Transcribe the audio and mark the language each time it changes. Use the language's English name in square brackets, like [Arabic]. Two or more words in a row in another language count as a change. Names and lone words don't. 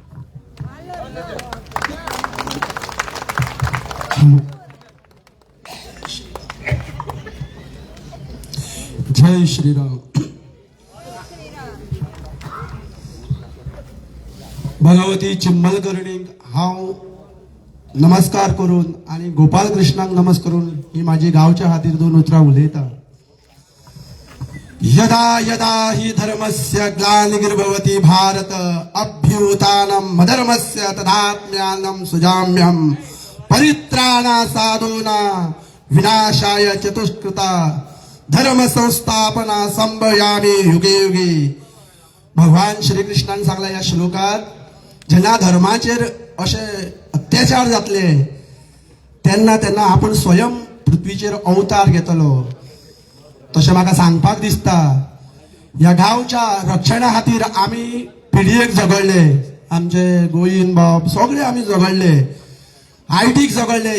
[Konkani] जय श्रीराम. भगवती चिंबलकर्णीक हांव नमस्कार करून आणि गोपाल कृष्णाक नमस्कार करून ही माझी गावच्या खातीर 2 उतरां उलयता. [Sanskrit] यदा यदा हि धर्मस्य ग्लानिर्भवति भारत अभ्युत्थानम् अधर्मस्य तदात्म्यानं सुजाम्यहम् परित्राणा साधूना विनाशाय चतुष्कृता धर्म संस्थापना संभयामी युगे युगे. [Konkani] भगवान श्रीकृष्णान सांगला या श्लोकात, जेन्ना धर्माचेर अशे अत्याचार जातले तेन्ना तेन्ना आपण स्वयं पृथ्वीचेर अवतार घेतलो. तशें म्हाका सांगपाक दिसता, ह्या गांवच्या रक्षणा खातीर आमी पिडयेक झगडले, आमचे गोयीन बाब सगळे आमी झगडले, आयटीक झगडले.